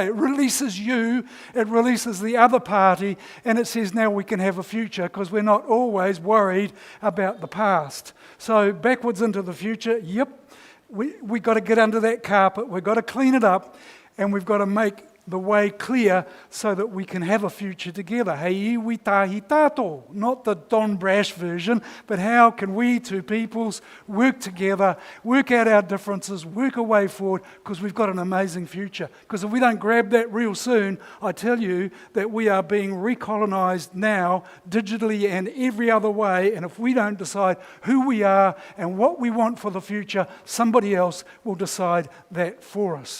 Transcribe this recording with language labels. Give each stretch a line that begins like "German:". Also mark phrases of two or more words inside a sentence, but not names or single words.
English: It releases you, it releases the other party, and it says now we can have a future because we're not always worried about the past. So backwards into the future, yep, we got to get under that carpet, we've got to clean it up, and we've got to make the way clear so that we can have a future together.
Māori: Hei iwi tahi tātou,
English: not the Don Brash version, but how can we two peoples work together, work out our differences, work a way forward, because we've got an amazing future. Because if we don't grab that real soon, I tell you that we are being recolonized now, digitally and every other way, and if we don't decide who we are and what we want for the future, somebody else will decide that for us.